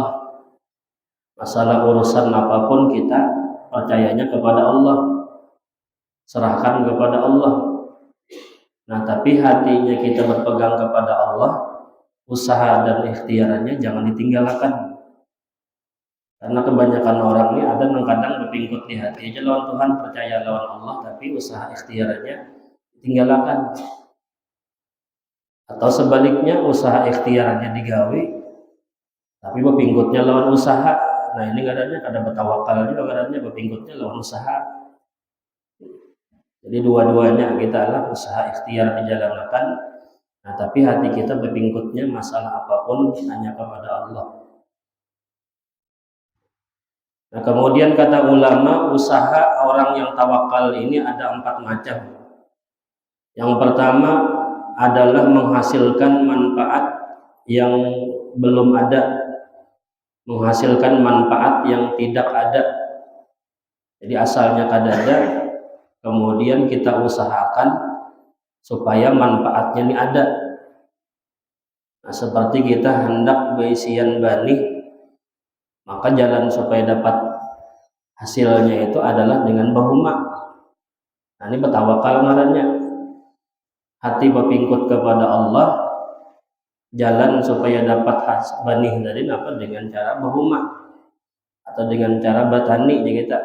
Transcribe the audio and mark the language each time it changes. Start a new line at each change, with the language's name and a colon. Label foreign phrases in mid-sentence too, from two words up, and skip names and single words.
Indonesian: Masalah urusan apapun kita percayanya kepada Allah, serahkan kepada Allah. Nah, tapi hatinya kita berpegang kepada Allah, usaha dan ikhtiarannya jangan ditinggalkan.
Banjar: Karena kebanyakan orang ini ada yang kadang berpingkut di hati aja lawan Tuhan, percaya lawan Allah, tapi usaha ikhtiarannya ditinggalkan. Atau sebaliknya, usaha ikhtiarannya digawe, tapi berpingkutnya lawan usaha. Nah, ini kadangnya kada bertawakal juga, kadangnya berpingkutnya lawan usaha. Jadi dua-duanya kita lah usaha ikhtiar dijalankan. Nah, tapi hati kita berpingkutnya masalah apapun hanya kepada Allah.
Indonesian: Nah, kemudian kata ulama, usaha orang yang tawakal ini ada 4 macam. Yang pertama adalah menghasilkan manfaat yang belum ada, menghasilkan manfaat yang tidak ada.
Banjar: Jadi asalnya kada ada, kemudian kita usahakan supaya manfaatnya ini ada. Nah, seperti kita hendak berisian bani, maka jalan supaya dapat hasilnya itu adalah dengan bahuma. Nah, ini bertawakal ngarannya. Hati berpingkut kepada Allah, jalan supaya dapat banih dari apa, dengan cara bahuma atau dengan cara bertani aja kita.